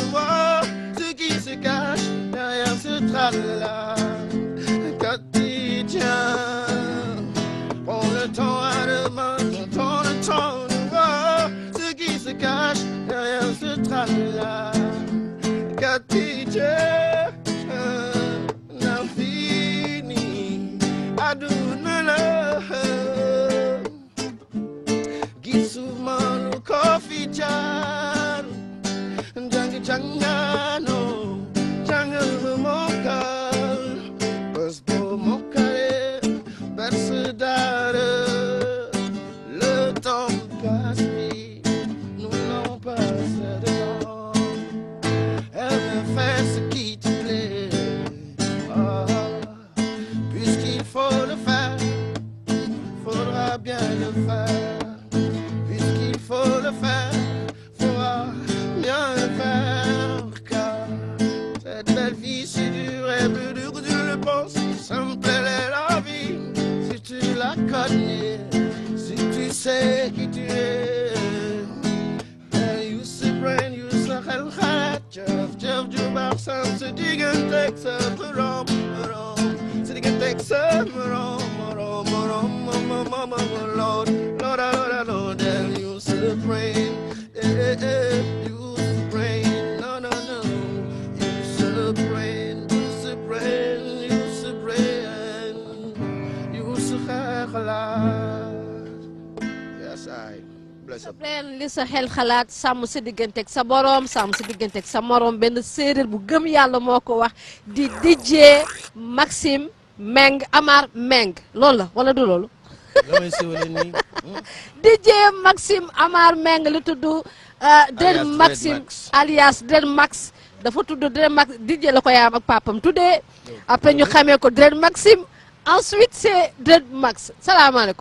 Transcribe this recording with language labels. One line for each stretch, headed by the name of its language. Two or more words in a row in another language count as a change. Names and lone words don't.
French: voir ce qui se cache derrière ce tralala quotidien prends le temps à demain prends le temps de voir ce qui se cache derrière ce tralala quotidien l'infini adonne-le
Wolof: gisuma lu ko fi jaar jangano jangal ma mokkal bés boo mokkale berse dara
French: le temps passe vite nous n'avons pas assez de temps elle me fait ce qui te plaît puisqu'il faut le faire faudra bien le faire puisqu'il faut le faire faudra bien le faire car cette belle vie si dure et plus dure que tu le penses simple est la vie si tu la connais si tu sais qui tu es
English: you se brain you se
Wolof: xalaat jëf jëf ju baax sam sa digganteeg sa borom sa digganteeg sa morom
English: Lord and you se brain you se brain no you se brain you se xalaat yes I bless up
Wolof: li sa xel xalaat sàmm sa digganteeg sa borom sàmm sa digganteeg sa morom benn séeréer bu gëm yàlla moo ko wax di DJ Maxime Meng Amar Meng loolu la wala du loolu DJ Maxime Amar Meng li tudd Dread Maxime alias Dread Max dafa tudd Dread Max DJ la ko yaam ak papam tuddee après ñu xamee ko Dread Maxime
French: ensuite c'est
Wolof: Dread Max salaamaaleykum.